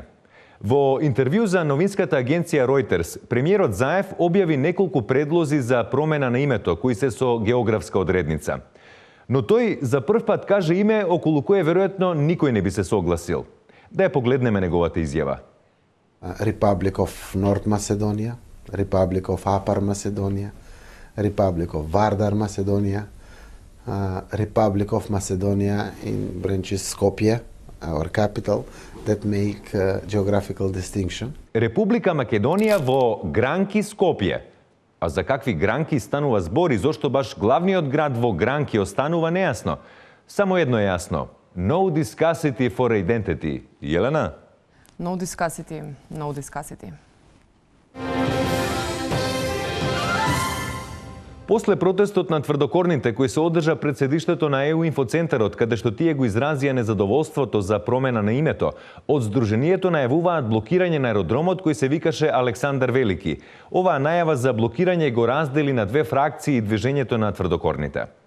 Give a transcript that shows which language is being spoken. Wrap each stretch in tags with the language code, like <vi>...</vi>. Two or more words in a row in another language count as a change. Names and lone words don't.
<mk>Во интервју за новинската агенција Reuters, премиерот Заев објави неколку предлози за промена на името, кои се со географска одредница. Но тој за прв пат каже име околу кое веројатно никој не би се согласил. Да ја погледнеме неговата изјава.</mk> <en>Republic of North Macedonia, Republic of Upper Macedonia, Republic of Vardar Macedonia, Republic of Macedonia in branches Skopje, our capital, that make geographical distinction.</en> <mk>Република Македонија во Гранки Скопје. А за какви гранки станува збор и зошто баш главниот град во Гранки останува нејасно? Само едно е јасно.</mk> <en>No discussity for identity.</en> <mk>Јелена?</mk> <en>No discussity, no discussity.</en> <mk>После протестот на тврдокорните кој се одржа пред седиштето на ЕУ инфоцентарот, каде што тие го изразија незадоволството за промена на името, од Сдруженијето најавуваат блокирање на аеродромот кој се викаше Александар Велики. Оваа најава за блокирање го раздели на две фракции движењето на тврдокорните.</mk>